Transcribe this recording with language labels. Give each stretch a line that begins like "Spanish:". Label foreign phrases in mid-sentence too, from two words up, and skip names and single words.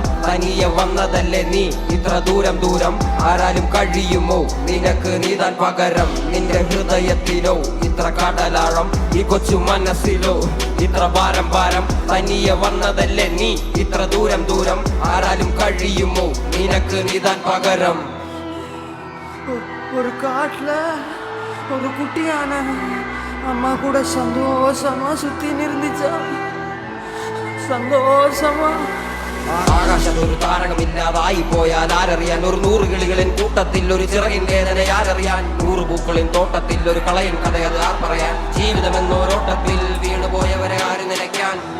Malayalam: തനിയെ വന്നതല്ലേ നീ ഇത്ര ദൂരം ദൂരം, ആരാലും കഴിയുമോ നിനക്ക് നീതാൻ പകരം. നിന്റെ ഹൃദയത്തിലോ ഇത്ര കടലാഴം, ഈ കൊച്ചു മനസ്സിലോ ഇത്ര ഭാരം ഭാരം. തനിയെ വന്നതല്ലേ നീ ഇത്ര ദൂരം ദൂരം, ആരാലും കഴിയുമോ നിനക്ക് നീതാൻ പകരം.
Tamil: ஒரு காட்டுல ஒரு குட்டியான அம்மா கூட சந்தோஷமா சுத்தி இருந்துச்சா,
Malayalam: സന്തോഷമാ. ആകാശത്തൊരു താരകമില്ലാതായി പോയാൽ ആരറിയാൻ, ഒരു 100 കിളികളിൻ കൂട്ടത്തിൽ ഒരു ചിറകിൻ വേദന ആരറിയാൻ, 100 പൂക്കളിൻ തോട്ടത്തിൽ ഒരു കളയൻ കഥയത് ആർ പറയാൻ. ജീവിതമെന്നോരോട്ടത്തിൽ വീണുപോയവരെ ആര് നിലയ്ക്കാൻ.